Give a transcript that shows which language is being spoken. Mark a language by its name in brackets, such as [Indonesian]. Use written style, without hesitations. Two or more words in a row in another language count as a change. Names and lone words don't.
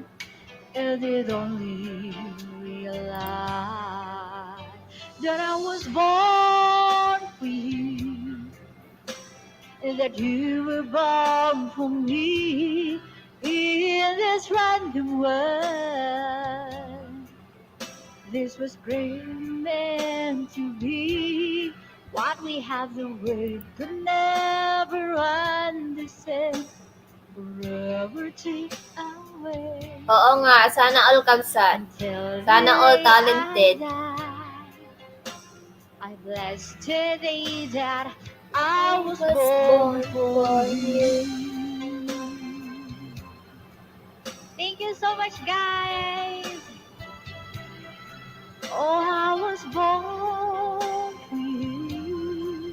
[English] I did only realize that I was born for you, and that you were born for me in this random world. This was great meant to be. What we have the world could never understand, forever take away. [Filipino] Oo nga, sana all Kabsat. Sana all talented. [English] I bless the day that I was born for you. Thank you so much, guys. Oh, I was born for you.